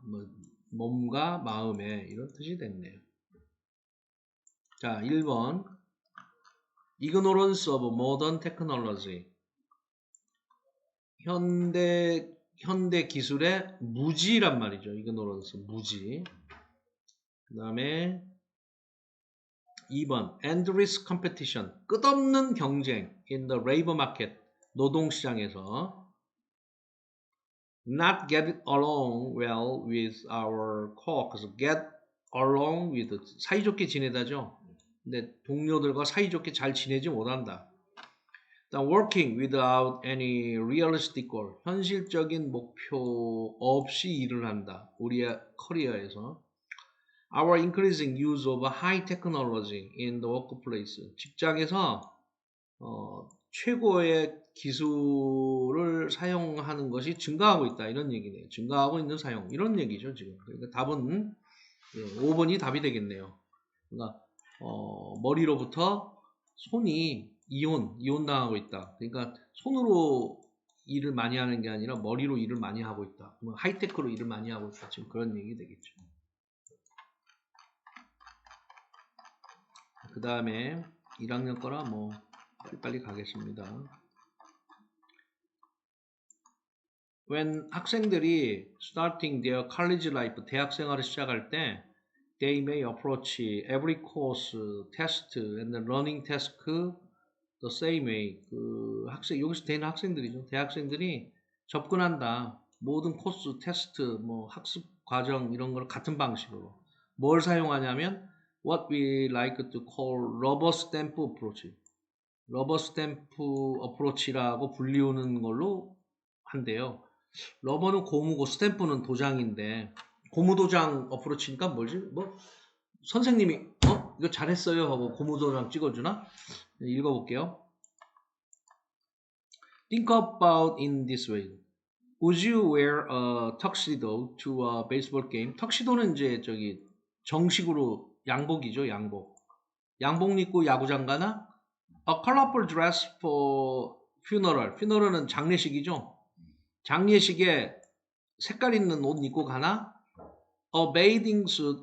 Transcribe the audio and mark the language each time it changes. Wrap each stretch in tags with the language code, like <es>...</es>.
<ko>뭐, 몸과 마음에 이런 뜻이 됐네요. 자, 1번</ko> <en>Ignorance of modern technology.</en> <ko>현대 기술의 무지란 말이죠. ignorance, 무지. 그 다음에 2번</ko> <en>endless competition,</en> <ko>끝없는 경쟁</ko> <en>in the labor market,</en> <ko>노동시장에서</ko> <en>not get along well with our coworkers, get along with,</en> <ko>사이좋게 지내다죠. 근데 동료들과 사이좋게 잘 지내지 못한다.</ko> <en>working without any realistic goal,</en> <ko>현실적인 목표 없이 일을 한다. 우리의 커리어에서.</ko> <en>Our increasing use of high technology in the workplace,</en> <ko>직장에서 최고의 기술을 사용하는 것이 증가하고 있다. 이런 얘기네요. 증가하고 있는 사용. 이런 얘기죠, 지금. 그러니까 답은 5번이 답이 되겠네요. 그러니까 머리로부터 손이 이혼당하고 있다. 그러니까 손으로 일을 많이 하는 게 아니라 머리로 일을 많이 하고 있다. 그러면 하이테크로 일을 많이 하고 있다. 지금 그런 얘기 되겠죠. 그 다음에 1학년 거라 뭐 빨리 가겠습니다.</ko> <en>When</en> <ko>학생들이</ko> <en>starting their college life,</en> <ko>대학 생활을 시작할 때</ko> <en>they may approach every course, test, and learning task the same way.</en> <ko>그 학생, 여기서 되는 학생들이죠. 대학생들이 접근한다. 모든 코스, 테스트, 뭐 학습 과정 이런 걸 같은 방식으로. 뭘 사용하냐면</ko> <en>what we like to call rubber stamp approach.</en> <ko>러버 스탬프 어프로치라고 불리우는 걸로 한대요. 러버는 고무고 스탬프는 도장인데 고무 도장 어프로치니까 뭐지? 뭐 선생님이 이거 잘했어요 하고 고무 도장 찍어주나? 읽어볼게요.</ko> <en>Think about in this way. Would you wear a tuxedo to a baseball game?</en> <ko>턱시도는 이제 저기 정식으로 양복이죠, 양복. 양복 입고 야구장 가나?</ko> <en>A colorful dress for funeral.</en> <ko>funeral은 장례식이죠. 장례식에 색깔 있는 옷 입고 가나?</ko> <en>A bathing suit.</en>